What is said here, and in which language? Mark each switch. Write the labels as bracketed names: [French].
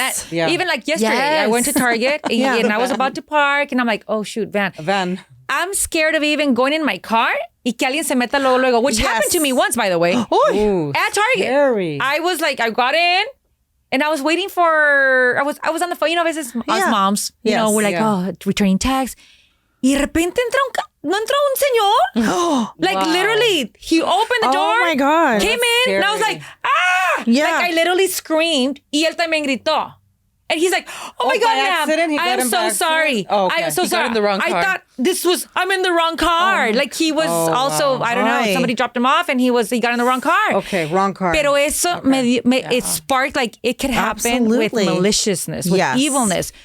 [English] Even like yesterday, I went to Target and I was about to park and I'm like, oh shoot, van. I'm scared of even going in my car [Spanish] y que alguien se meta luego, [English] which happened to me once, by the way. Ooh, at Target. Scary. I was like, I got in and I was waiting for, I was on the phone, us moms, we're like, returning tax. [Spanish] Y de repente no entró un señor. [English] Like literally, he opened the door. Oh my God. Came in and I was like, ah! Yeah. Like I literally screamed [Spanish] y él también gritó. [English] And he's like, oh my God, ma'am, I am so sorry. Oh, okay. I am so He got sorry. in the wrong car. I thought I'm in the wrong car. Like he was also, I don't know, somebody dropped him off and he got in the wrong car. Okay, wrong car. [Spanish] Pero eso [English] it sparked like it could happen with maliciousness, with evilness.